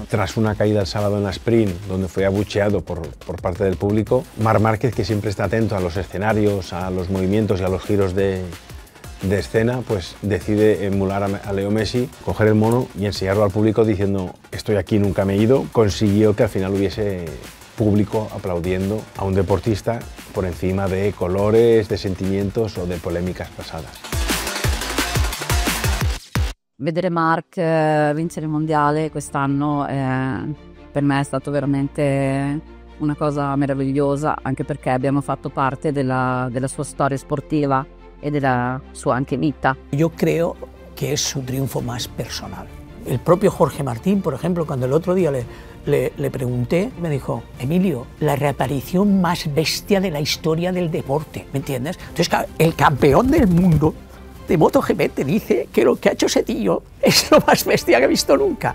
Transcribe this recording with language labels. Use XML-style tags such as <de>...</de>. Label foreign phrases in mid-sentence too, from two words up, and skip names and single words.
<es>Tras una caída el sábado en la sprint, donde fue abucheado por parte del público, Marc Márquez, que siempre está atento a los escenarios, a los movimientos y a los giros de escena, pues decide emular a Leo Messi, coger el mono y enseñarlo al público diciendo estoy aquí, nunca me he ido. Consiguió que al final hubiese público aplaudiendo a un deportista por encima de colores, de sentimientos o de polémicas pasadas.</es> <it>Vedere Marc vincere il mondiale quest'anno per me è stato veramente una cosa meravigliosa, anche perché abbiamo fatto parte della sua storia sportiva</it> <es>y de la</es> <it>su anche vita.</it> <es>Yo creo que es su triunfo más personal. El propio Jorge Martín, por ejemplo, cuando el otro día le pregunté, me dijo, Emilio, la reaparición más bestia de la historia del deporte, ¿me entiendes? Entonces, el campeón del mundo de MotoGP te dice que lo que ha hecho ese tío es lo más bestia que he visto nunca.</es>